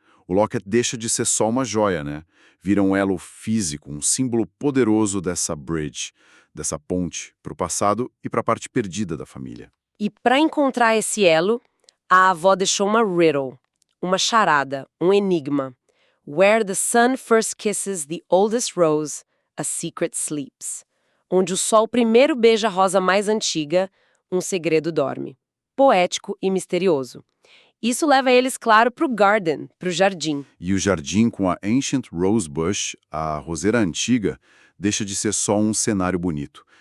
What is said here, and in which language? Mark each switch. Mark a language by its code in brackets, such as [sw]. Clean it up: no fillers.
[pt] O locket deixa de ser só uma joia, né? Vira um elo físico, um símbolo poderoso dessa bridge, dessa ponte para o passado e para a parte perdida da família. E para encontrar esse elo, a avó deixou uma riddle, uma charada, um enigma. [en] Where the sun first kisses the oldest rose, a secret sleeps. [pt] Onde o sol primeiro beija a rosa mais antiga, um segredo dorme. Poético e misterioso. Isso leva eles, claro, para o garden, para o jardim. E o jardim com a Ancient Rose Bush, a roseira antiga, deixa de ser só um cenário bonito.